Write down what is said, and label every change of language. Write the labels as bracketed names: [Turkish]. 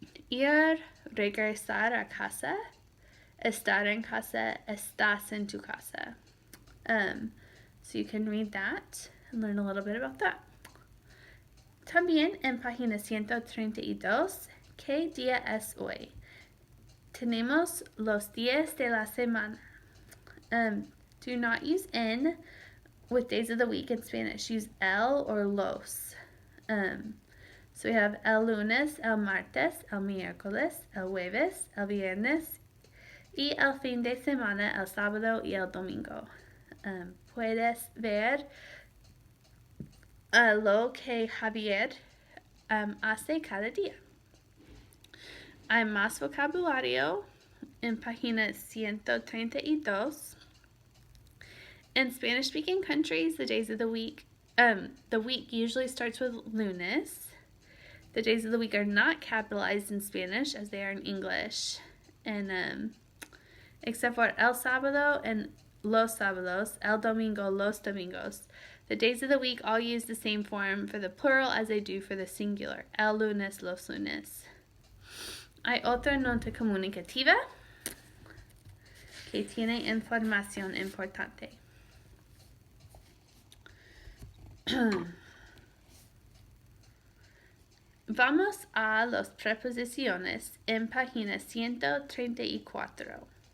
[Spanish] Ir, regresar a casa, estar en casa, estás en tu casa. [English] So you can read that and learn a little bit about that. [Spanish] También en página 132, ¿qué día es hoy? Tenemos los días de la semana. [English] Do not use en with days of the week in Spanish. Use el or los. So we have [Spanish] el lunes, el martes, el miércoles, el jueves, el viernes, y el fin de semana, el sábado y el domingo. Puedes ver lo que Javier hace cada día. Hay más vocabulario en página 132. [English] In Spanish-speaking countries, the days of the week usually starts with lunes. The days of the week are not capitalized in Spanish as they are in English. And except for El Sábado and [Spanish] los sábados, el domingo, los domingos. [English] The days of the week all use the same form for the plural as they do for the singular. [Spanish] El lunes, los lunes. Hay otra nota comunicativa que tiene información importante. Vamos a las preposiciones en página 134.